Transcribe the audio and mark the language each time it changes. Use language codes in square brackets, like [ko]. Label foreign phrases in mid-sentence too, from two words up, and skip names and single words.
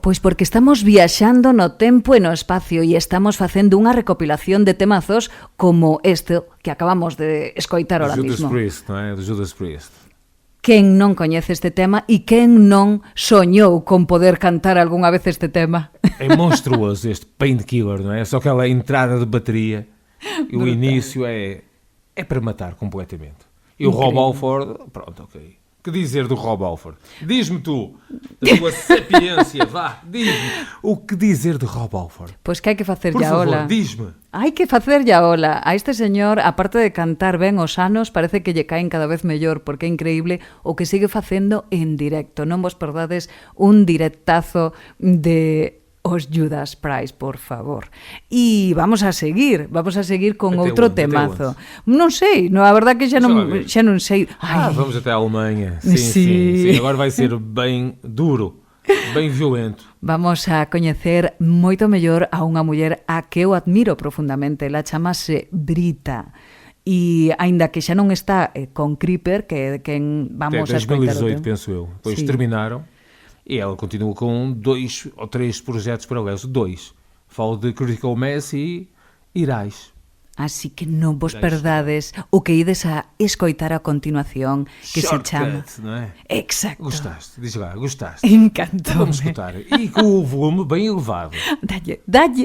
[gl] Pois porque estamos viaxando no tempo e no espacio e estamos facendo unha recopilación de temazos como este que acabamos de escoitar ahora Judas mismo. Priest, non é? Do Judas Priest. Quen non coñece este tema e quen non soñou con poder cantar algunha vez este tema? [pt] É monstruoso este Painkiller, não é? Só aquela entrada de bateria e o início é para matar completamente. E o Rob Halford, pronto, ok. Que dizer do Rob Halford? Diz-me tu, da tua sapiência, vá, diz-me. O que dizer de Rob Halford? [gl] Pois que hai que facer [pt] Por [gl] ya [pt] favor, [gl] ola. [pt] diz-me. [gl] Hai que facer ya ola. A este señor, aparte de cantar ben os anos, parece que lle caen cada vez mellor, porque é increíble o que sigue facendo en directo. Non vos perdades un directazo de os Judas Priest, por favor. E vamos a seguir con [pt] Até [gl] outro [pt] onde? Até [gl] temazo. Non sei, a verdad que xa non sei. [pt] Vamos até a Alemanha. [gl] Sí. [pt] Sim. Agora vai ser bem duro, bem violento. [gl] Vamos a coñecer moito mellor a unha muller a que eu admiro profundamente. Ela chamase Brita. E aínda que xa non está con Creeper, que é quen vamos [pt] Até [gl] a escoitar [pt] 2018, penso eu. Depois [gl] Sí. [pt] terminaram e ela continua com 2 ou 3 projetos paralelos. 2. Falo de Critical Mass e Irais. [gl] Así que non vos [pt] Deixa. [gl] perdades o que ides a escoitar a continuación, que se chama... Shortcut, [pt] não é? [gl] Exacto. [pt] Gostaste? Diz lá, gostaste? Encantou. Vamos escutar. E com o volume bem elevado. [gl] Dalle.